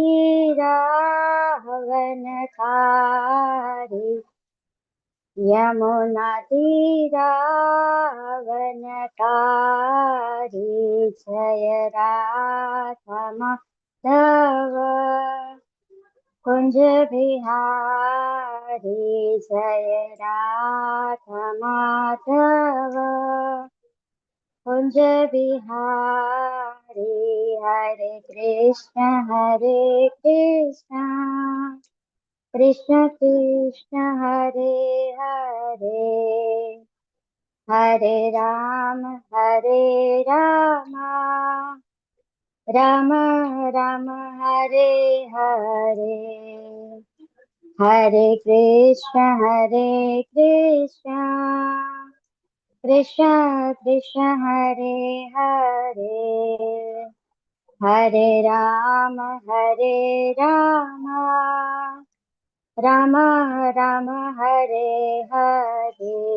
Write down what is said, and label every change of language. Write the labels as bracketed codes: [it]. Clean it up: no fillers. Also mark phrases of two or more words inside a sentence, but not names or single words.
[hi] तीरावन खारी, यमुना तीरावन खारी, जय राधा माधव कुंज बिहारी, जय राधा माधव कुंज बिहारी. [sa] Hare Krishna, Krishna Krishna, Hare Hare, Hare Rama, Rama Rama, Hare Hare, Hare Krishna, Krishna Krishna, Hare Hare, Hare Rama, Rama Rama, Hare Hare,